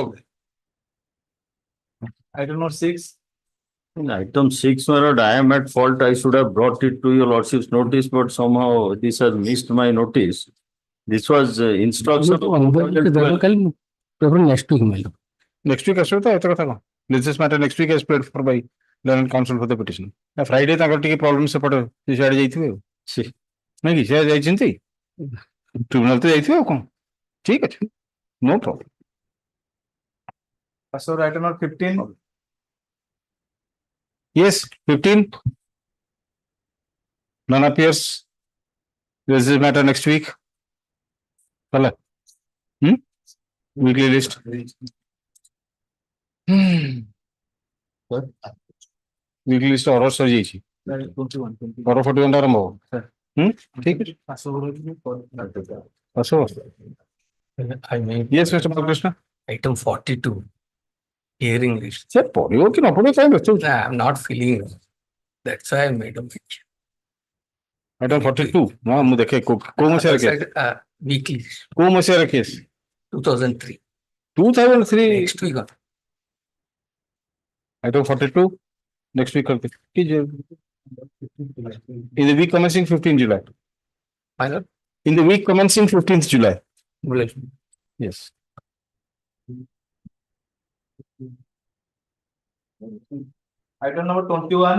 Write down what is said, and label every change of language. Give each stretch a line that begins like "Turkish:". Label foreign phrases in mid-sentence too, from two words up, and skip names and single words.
English: Okay. Item number 6. In item 6, my lord, I am at fault. I should have brought it to your lordship's notice, but somehow this has missed my notice. This was instruction. Next week, my lord. Next week
Odia: ଆସିବ ତ ଏତେ କଥା କଣ?
English: Business matter next week as paid for by learned counsel for the petition.
Odia: Friday ତାଙ୍କର ଟିକେ ପ୍ରୋବ୍ଲେମ ସେପଟେ ସିଆଡେ ଯାଇଥିବେ ଆଉ। ନାଇଁ କି ସିଆଡେ ଯାଇଛନ୍ତି? ଟ୍ରିବ୍ୟୁନାଲ ତ ଯାଇଥିବେ ଆଉ କଣ? ଠିକ ଅଛି।
English: No problem. So item number 15. Yes, 15. None appears. This is matter next week. Hello. Weekly list. Weekly list order ସରିଯାଇଛି।
Odia: 41 ଆରମ୍ଭ ହବ। ଠିକ ଅଛି। ଆସିବ।
English: I mean, Yes, Mr. Balakrishna. item 42, hearing list.
Odia: ସେ ପଢିବ କି ନ ପଢିବ କାଇଁ ବ୍ୟସ୍ତ ହଉଛ?
English: I'm not feeling it. That's why I made a mention.
Odia: Item 42 ହଁ ମୁଁ ଦେଖେ କୋଉ ମସିହାର କେସ୍?
English: Weekly,
Odia: କୋଉ ମସିହାର କେସ୍? 2003. 2003
English: Next week. item 42 next week करते in the week commencing 15th July. Final. In the week commencing 15th July. Yes. Item number 21.